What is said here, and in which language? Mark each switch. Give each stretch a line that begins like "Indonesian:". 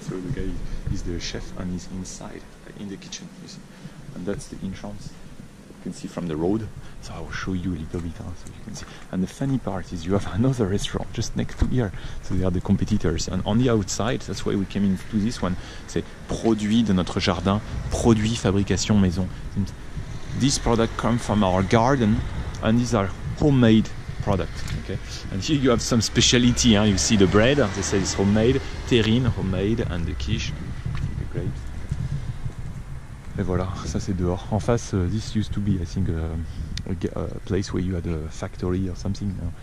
English: So the guy is the chef and he's inside in the kitchen. You see, and that's the entrance. can see from the road. So I will show you a little bit, so you can see. And the funny part is you have another restaurant just next to here. So they are the competitors. And on the outside, that's why we came into this one.
French: C'est produit de notre jardin, produit fabrication maison.
English: These products come from our garden, and these are homemade products. Okay. And here you have some specialty. You see the bread. They say it's homemade, terrine homemade, and the quiche, the grapes.
French: Et voilà, ça c'est dehors. En face,
English: this used to be, I think, a place where you had a factory or something.